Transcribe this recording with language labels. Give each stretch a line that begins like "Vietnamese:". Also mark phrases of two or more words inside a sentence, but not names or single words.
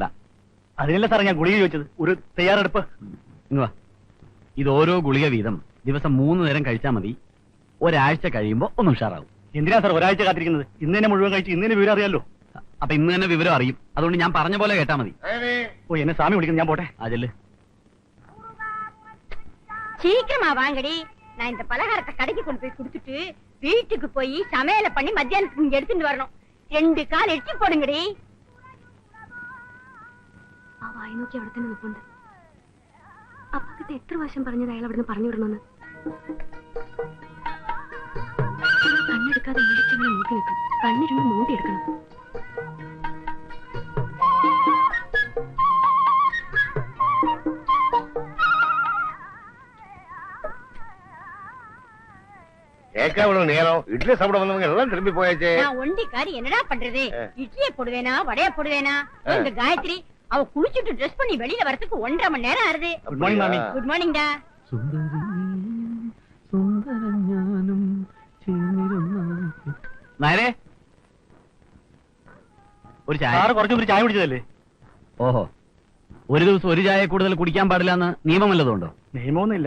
Malayalam: അതിനല്ല സാർ ഞാൻ ഗുളിക ചോദിച്ചത്. ഒരു തയ്യാറെടുപ്പ്. ഇങ്ങ് ഇത് ഓരോ ഗുളിക വീതം ദിവസം 3 നേരം കഴിച്ചാൽ മതി. ഒരാഴ്ച കഴിയുമ്പോ ഒന്ന് ഉഷാറാവും. എന്തിനാ സാർ ഒരാഴ്ച കാത്തിരിക്കുന്നത്? ഇന്ന് തന്നെ മുഴുവൻ കഴിച്ച് ഇന്ന് തന്നെ വിവരം അറിയാലോ. അപ്പൊ ഇന്ന് തന്നെ വിവരം അറിയും. അതുകൊണ്ട് ഞാൻ പറഞ്ഞ പോലെ കേട്ടാ മതി. ഓ, എന്നെ സ്വാമി വിളിക്കുന്നു, ഞാൻ പോട്ടെ. അതില്
Tamil: சீக்கிரமா வாங்கடி. நான் இந்த பலகாரத்தை கடைக்கு கொண்டு போய் கொடுத்துட்டு வீட்டுக்கு போய் சமையல பண்ணி மத்தியானத்துக்கு இங்க எடுத்துட்டு வரணும். 2 கால் எட்டி போடுங்கடி.
Malayalam: ആ വായി നോക്കി അവിടെ തന്നെ നിൽപ്പുണ്ട്. അപ്പക്കിട്ട് എത്ര വർഷം പറഞ്ഞത് അയാൾ അവിടുന്ന് പറഞ്ഞു വിടണമെന്ന്. കണ്ണെടുക്കാതെ ഇടിച്ചവനെ നോക്കി നിൽക്കും. കണ്ണിരുന്ന് നോണ്ടിയെടുക്കണം.
Tamil: கேட்காமலும் நேரம் இட்லி சாப்பிட வந்தவங்க எல்லாம் திரும்பி போயாச்சே. நான் ஒண்டிக்காரி என்னடா பண்றது? இட்லியை போடுவேனா வடைய போடுவேனா? இந்த காயத்ரி அவ குளிச்சுட்டு ட்ரெஸ் பண்ணி வெளியில வரதுக்கு 1.5 மணி நேரம் ஆறுது.
English: good morning மாமி. good morning டா.
Malayalam: നേരെ ഒരു ചായ. സാറ് കുറച്ചു ചായ കുടിച്ചതല്ലേ? ഓഹോ, ഒരു ദിവസം ഒരു ചായ കൂടുതൽ കുടിക്കാൻ പാടില്ല എന്ന് നിയമം വല്ലതുണ്ടോ? നിയമമൊന്നുമില്ല.